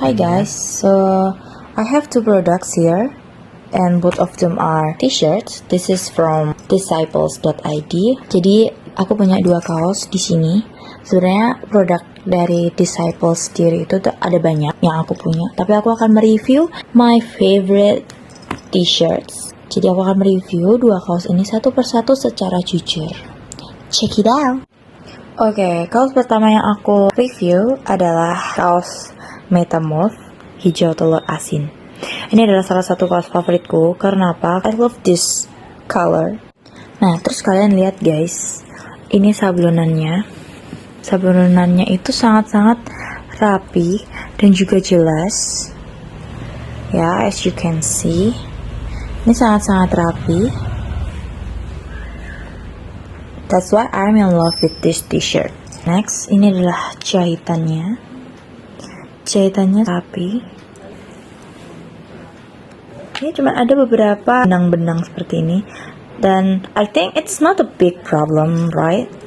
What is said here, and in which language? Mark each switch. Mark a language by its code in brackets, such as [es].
[en] Hi guys, so I have two products here and both of them are t-shirts. This is from disciples.id. [id] Jadi aku punya dua kaos di sini. Sebenarnya produk dari Disciples sendiri itu ada banyak yang aku punya, tapi aku akan mereview [en] my favorite t-shirts. [id] Jadi aku akan mereview dua kaos ini satu persatu secara jujur. [en] Check it out. [id] Oke, kaos pertama yang aku review adalah kaos Metamorph hijau telur asin. Ini adalah salah satu kaos favoritku. Karena apa? [en] I love this color. [id] Nah, terus kalian lihat guys, ini sablonannya. Sablonannya itu sangat-sangat rapi dan juga jelas. Ya, [en] as you can see, [id] ini sangat-sangat rapi. [en] That's why I'm in love with this t-shirt. [id] Next, ini adalah jahitannya. Jahitannya rapi. Ini cuma ada beberapa benang-benang seperti ini. [en] Dan I think it's not a big problem, right?